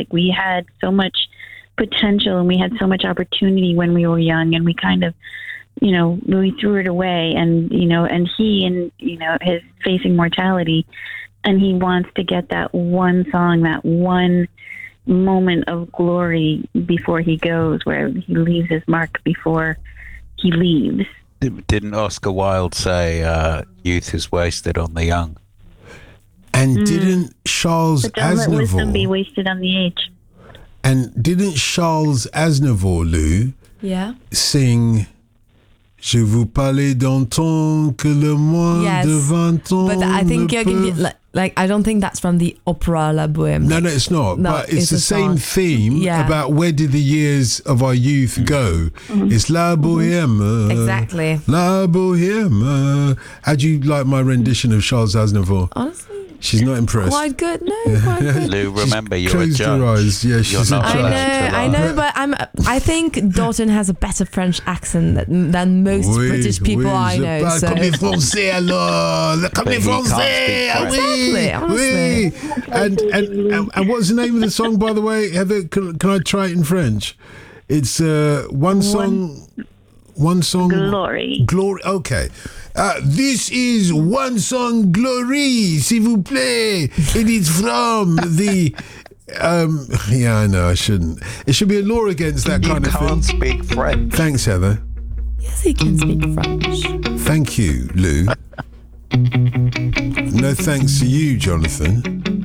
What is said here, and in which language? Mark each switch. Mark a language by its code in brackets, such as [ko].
[en] We had so much potential and we had so much opportunity when we were young, and we kind of, we threw it away, and he, and, is facing mortality, and he wants to get that one song, that one moment of glory before he goes, where he leaves his mark before he leaves. Didn't Oscar Wilde say youth is wasted on the young? And didn't Charles Aznavour... But don't let wisdom be wasted on the age. And didn't Charles Aznavour, Lou, sing... [fr] Je vous parlais d'un temps que le moins de 20 ans. [en] But I think you're going to be... I don't think that's from the opera La Boheme. No, it's not. No, but it's the same song. Theme about where did the years of our youth go. Mm-hmm. It's La Boheme. Mm-hmm. Exactly. La Boheme. How do you like my rendition of Charles Aznavour? Honestly. She's not impressed. Quite good. No, quite good. Lou, remember, you're a judge. Closed her eyes. Yeah, she's a judge. I know, but I think Dalton has a better French accent than most British people I know. [fr] Le premier français, alors. Le premier français. [en] And what's the name of the song, by the way? Heather, can I try it in French? It's One Song... Glory. Okay. This is One Song Glory, [fr] s'il vous plaît. [en] It is from the... yeah, I know, I shouldn't. It should be a law against that kind of thing. You can't speak French. Thanks, Heather. Yes, he can speak French. Thank you, Lou. No thanks to you, Jonathan.